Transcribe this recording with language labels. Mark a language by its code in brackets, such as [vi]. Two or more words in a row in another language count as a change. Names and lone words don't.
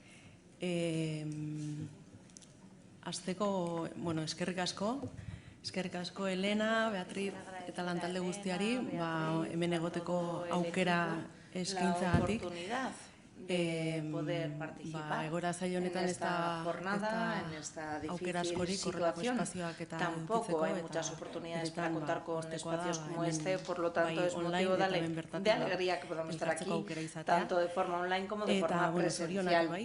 [eu] Azteko, bueno, eskerrik asko Elena, Beatriz eta lantalde guztiari, hemen egoteko aukera eskaintzagatik. [es] Poder participar en esta jornada, en esta difícil situación. Tampoco hay muchas oportunidades para contar con espacios como este, por lo tanto es motivo de alegría que podamos estar aquí, tanto de forma online como de forma presencial.